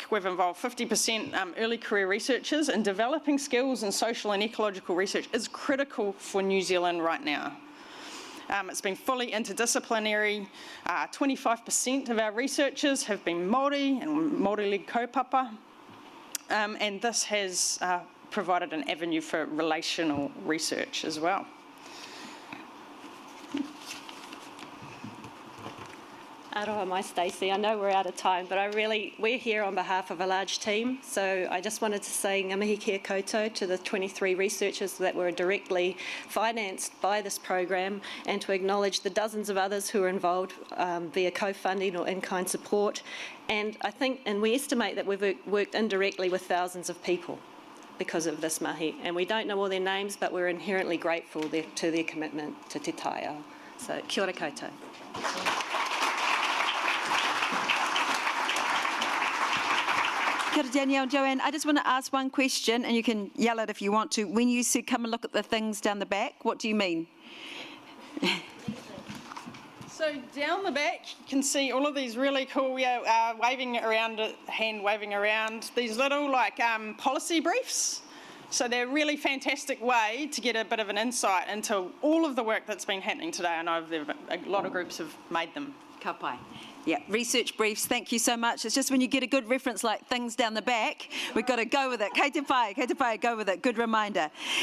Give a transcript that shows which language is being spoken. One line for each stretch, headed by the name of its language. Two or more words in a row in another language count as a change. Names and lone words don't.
English: We've involved 50% early career researchers, and developing skills in social and ecological research is critical for New Zealand right now. It's been fully interdisciplinary. 25% of our researchers have been Māori and Māori-led kaupapa, and this has provided an avenue for relational research as well.
Māori: Aroha mai, Stacey.
English: I know we're out of time, but we're here on behalf of a large team, so I just wanted to say
Māori: ngā mihi kia koutou
English: to the 23 researchers that were directly financed by this program, and to acknowledge the dozens of others who are involved via co-funding or in-kind support. And we estimate that we've worked indirectly with thousands of people because of this mahi, and we don't know all their names, but we're inherently grateful to their commitment to
Māori: te tae ao. So kia ora koutou. Kia ora,
English: Danielle and Joanne. I just want to ask one question, and you can yell it if you want to. When you said come and look at the things down the back, what do you mean? So down the back, you can see all of these really cool, waving around, hand waving around, these little policy briefs. So they're a really fantastic way to get a bit of an insight into all of the work that's been happening today. I know a lot of groups have made them.
Māori: Ka pai.
English: Yeah, research briefs, thank you so much. It's just when you get a good reference like things down the back, we've got to go with it.
Māori: Kei te pai,
English: go with it. Good reminder.